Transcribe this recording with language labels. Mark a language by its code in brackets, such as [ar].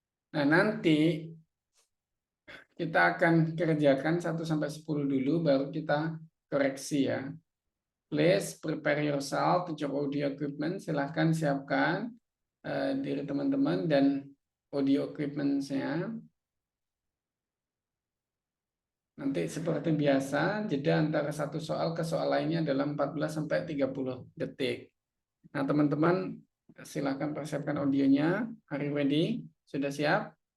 [id] Nah, nanti kita akan kerjakan 1 sampai 10 dulu baru kita koreksi ya. [en] Please prepare yourself with your audio equipment. [id] Silahkan siapkan diri teman-teman dan audio equipment-nya. Nanti seperti biasa, jeda antara satu soal ke soal lainnya adalah 14 sampai 30 detik. Nah, teman-teman silakan persiapkan audionya. [en] Are you ready? [id] Sudah siap?